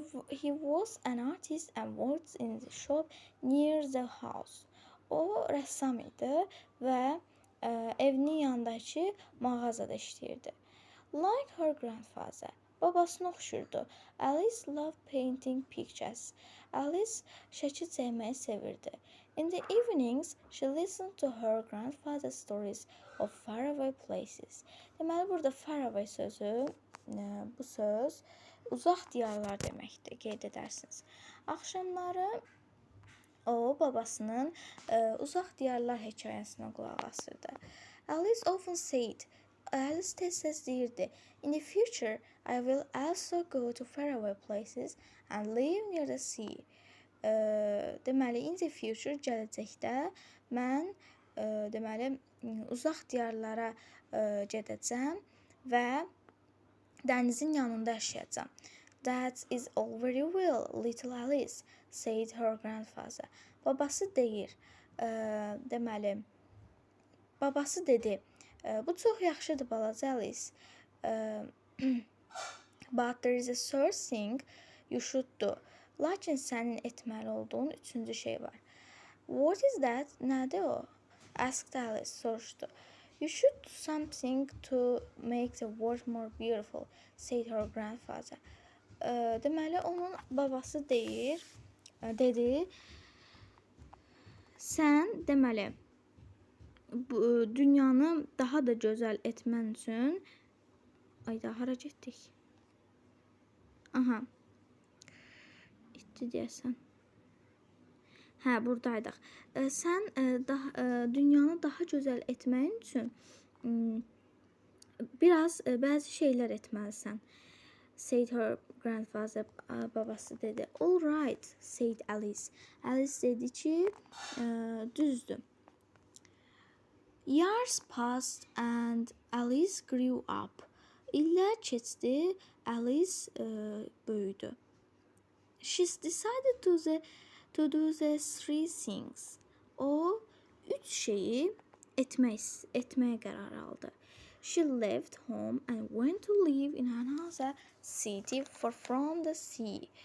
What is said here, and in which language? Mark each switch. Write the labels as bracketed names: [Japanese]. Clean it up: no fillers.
[English] He was an artist and worked in the shop near the house. [Azerbaijani] O rəssam idi və evinin yanındakı mağazada işləyirdi. [English] Like her grandfather, [Azerbaijani] babasına oxşurdu. [English] Alice loved painting pictures. [Azerbaijani] Alice şəkil çəkməyi sevirdi. [English] In the evenings, she listened to her grandfather's stories of faraway places. [Azerbaijani] Deməli, burada faraway sözü, bu söz uzaq diyarlar deməkdir, qeyd edərsiniz. Axşamları o, babasının uzaq diyarlar hekayəsinə qulaq asırdı. [English] Alice often said, [Azerbaijani] Alice tez-tez deyirdi, [English] in the future, I will also go to faraway places and live near the sea. [Azerbaijani] Deməli, [English] in the future, [Azerbaijani] gələcəkdə mən deməli, uzaq diyarlara gedəcəm və dənizin yanında yaşayacağam. [English] That is all very well, little Alice, said her grandfather. [Azerbaijani] Babası deyir, deməli, babası dedi, bu çox yaxşıdır balaca Alice. [English] But there is a third thing you should do. [Azerbaijani] Lakin sənin etməli olduğun üçüncü şey var. [English] What is that? [Azerbaijani] Nədir o? [English] Asked Alice, [Azerbaijani] soruşdu. [English] You should do something to make the world more beautiful, said her grandfather. [Azerbaijani] Deməli, onun babası deyir, dedi, sən deməli, bu dünyanı daha da gözəl etmən üçün, ayda hara getdik? Aha. İtdi deyəsən. Hə, buradaydıq. Sən dünyanı daha gözəl etməyin üçün bəzi şeylər etməlisən. [English] Said her grandfather, [Azerbaijani] babası dedi. [English] All right, said Alice. [Azerbaijani] Alice dedi ki, düzdür. [English] Years passed and Alice grew up. [Azerbaijani] İllər keçdi, Alice böyüdü. [English] She decided to do the three things. [Azerbaijani] O üç şeyi etməyə qərar aldı. [English] She left home and went to live in another city far from the sea.